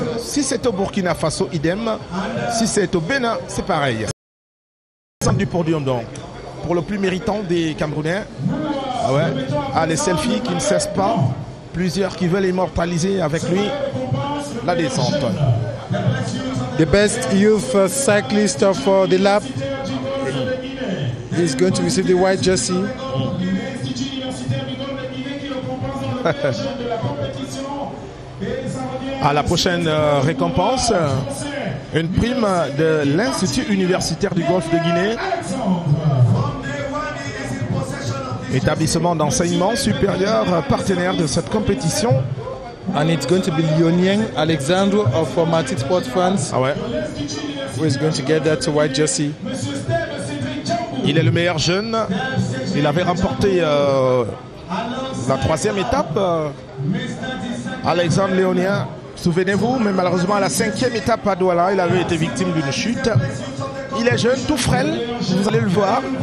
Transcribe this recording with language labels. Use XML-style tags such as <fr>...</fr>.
<fr>Si c'est au Burkina Faso, idem. Si c'est au Bénin, c'est pareil. Du podium donc, pour le plus méritant des Camerounais, Ah ouais. Ah, les selfies qui ne cessent pas. Plusieurs qui veulent immortaliser avec lui la descente.</fr> <en>The best youth cyclist of the lap is going to receive the white jersey.</en> <fr>À la prochaine récompense, une prime de l'Institut universitaire du Golfe de Guinée, établissement d'enseignement supérieur partenaire de cette compétition.</fr> <en>And it's going to be Lyonnien Alexandre of Matic Sport France.</en> <fr>Ah ouais.</fr> <en>Who is going to get that white jersey.</en> <fr>Il est le meilleur jeune. Il avait remporté la 3e étape. Alexandre Léonien, souvenez-vous, mais malheureusement à la 5e étape à Douala, il avait été victime d'une chute. Il est jeune, tout frêle, vous allez le voir.</fr>